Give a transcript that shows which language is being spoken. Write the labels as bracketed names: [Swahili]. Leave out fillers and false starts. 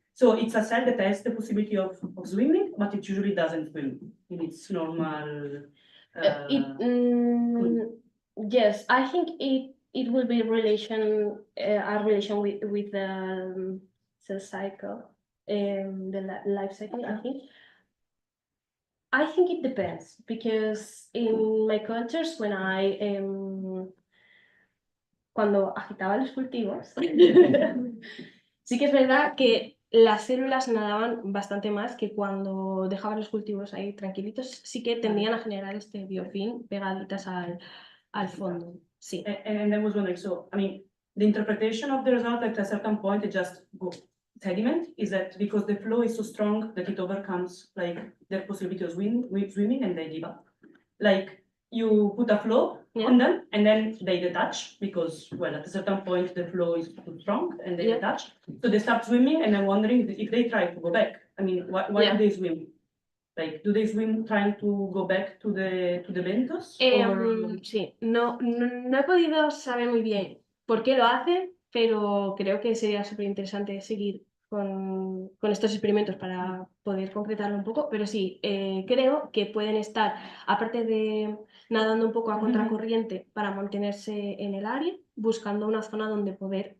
[English] So it's a cell that has the possibility of swimming, but it usually doesn't swim in its normal. Yes, I think it will be a relation with the cell cycle, the life cycle. [Spanish] I think it depends, because in my cultures, when cuando agitaba los cultivos, sí que es verdad que las células nadaban bastante más que cuando dejaban los cultivos ahí tranquilitos. Sí que tendían a generar este biofilm pegaditas al fondo. Sí. [English] And I was wondering, so, I mean, the interpretation of the result at a certain point, it just goes sediment, is that because the flow is so strong that it overcomes like their possibility of swimming and they give up. Like you put a flow on them and then they detach because, well, at a certain point the flow is too strong and they detach. So they start swimming, and I'm wondering if they try to go back. I mean, why do they swim? Like, do they swim trying to go back to the benthos? [Spanish] Sí, no he podido saber muy bien por qué lo hacen, pero creo que sería súper interesante seguir con estos experimentos para poder concretarlo un poco, pero sí, creo que pueden estar, aparte de nadando un poco a contracorriente para mantenerse en el área, buscando una zona donde poder